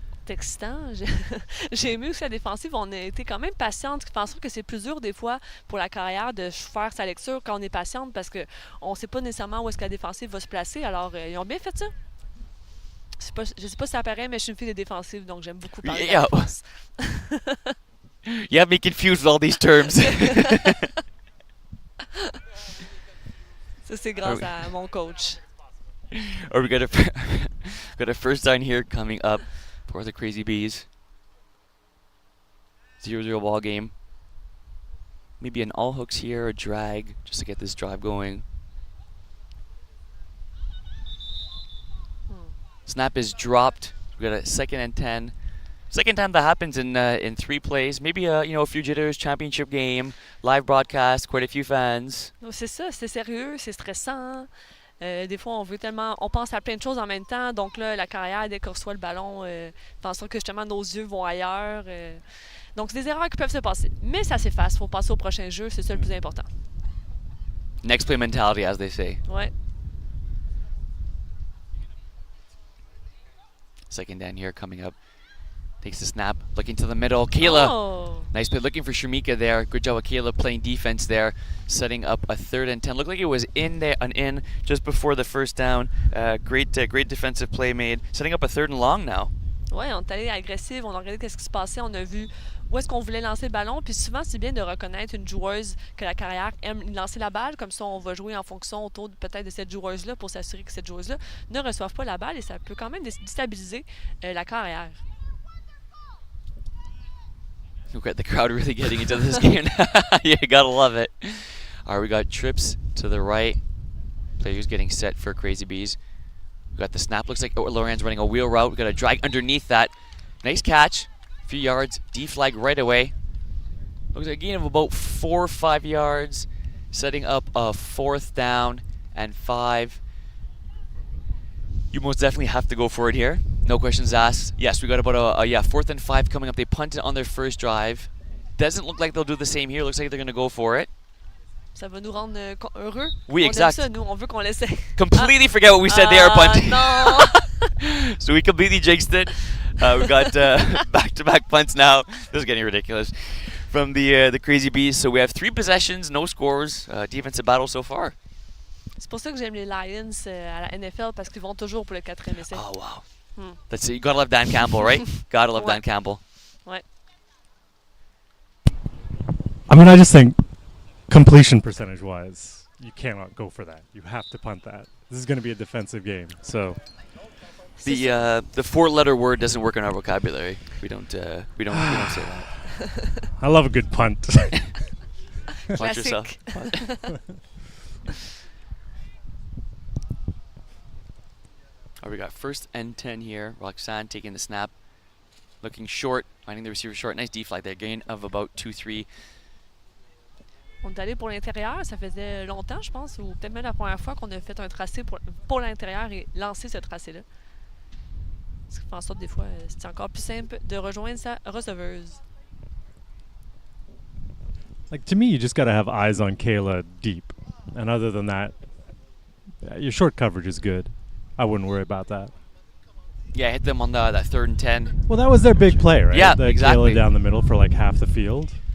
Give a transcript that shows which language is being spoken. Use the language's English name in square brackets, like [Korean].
[French] C'est excitant. J'ai aimé aussi la défensive. On a été quand même patiente, ce qui fait en sorte que c'est plus dur des fois pour la carrière de faire sa lecture quand on est patiente parce qu'on ne sait pas nécessairement où est-ce que la défensive va se placer. Alors, ils ont bien fait ça. Je sais pas si ça apparaît, mais je suis une fille de défensive, donc j'aime beaucoup parler de la défense. [English] You have me confused with all these terms. [French] Ça, c'est grâce à mon coach. [English] Or we got a first down here coming up for the Crazy Bees. 0-0 ball game. Maybe an all hooks here, a drag, just to get this drive going. Snap is dropped. We got a 2nd and 10. Second time that happens in 3 plays. Maybe a few jitters, championship game, live broadcast, quite a few fans. [French] Non, c'est ça, c'est sérieux, c'est stressant. Des fois, on pense à plein de choses en même temps. Donc là, la carrière, dès qu'on reçoit le ballon, fait en sorte que justement nos yeux vont ailleurs. Donc, c'est des erreurs qui peuvent se passer. Mais ça s'efface. Il faut passer au prochain jeu. C'est ça le plus important. [English] Next play mentality, as they say. [French] Ouais. [English] Second down here coming up. Takes the snap, looking to the middle. Kayla, Oh! nice play, looking for Shamika there. Good job with Kayla playing defense there, setting up a 3rd and 10. Looked like it was in there, an in just before the first down. Great defensive play made, setting up a 3rd and long now. [French] Ouais, on est allé agressif, on a regardé qu'est-ce qui se passait, on a vu où est-ce qu'on voulait lancer le ballon. Puis souvent, c'est bien de reconnaître une joueuse que la carrière aime lancer la balle. Comme ça, on va jouer en fonction autour peut-être de cette joueuse-là pour s'assurer que cette joueuse-là ne reçoive pas la balle et ça peut quand même déstabiliser la carrière. [English] We've got the crowd really getting into this game. Yeah, gotta love it. All right, we got trips to the right. Players getting set for Crazy Bees. We got the snap. Looks like Loren's running a wheel route. We got a drag underneath that. Nice catch. A few yards. D flag right away. Looks like a gain of about 4 or 5 yards. Setting up a 4th down and 5. You most definitely have to go for it here. No questions asked. Yes, we got about a 4th and 5 coming up. They punted on their first drive. Doesn't look like they'll do the same here. Looks like they're going to go for it. [French] Ça va nous rendre heureux. Oui, on exact. aime ça, nous, on veut qu'on l'essaie. [English] Completely forget what we said they are punting. [French] Non! [English] So we completely jinxed it. We got back-to-back punts now. This is getting ridiculous. From the Crazy Bees. So we have 3 possessions, no scores. Defensive battle so far. [French] C'est pour ça que j'aime les Lions à la NFL parce qu'ils vont toujours pour le 4e essai. [English] Oh, wow. That's it. You gotta love Dan Campbell, right? Gotta love [French] Ouais. [English] Dan Campbell. [French] Ouais. [English] I mean, I just think completion percentage wise, you cannot go for that. You have to punt that. This is going to be a defensive game. So The 4-letter word doesn't work in our vocabulary. We don't say that. I love a good punt. Watch yourself. [French] Classique. [English] We got 1st and 10 here. Roxanne taking the snap. Looking short, finding the receiver short. Nice D flag there. Gain of about 2-3. [French] On est allé pour l'intérieur, ça faisait longtemps, je pense, ou peut-être même la première fois qu'on a fait un tracé pour l'intérieur et lancer ce tracé-là. Ce qui fait en sorte des fois, c'est encore plus simple de rejoindre sa receveuse. [English] Like, to me, you just got to have eyes on Kayla deep. And other than that, your short coverage is good. I wouldn't worry about that. Yeah, hit them on that 3rd and 10. Well, that was their big play, right? Yeah, the exactly. Kayla down the middle for like half the field.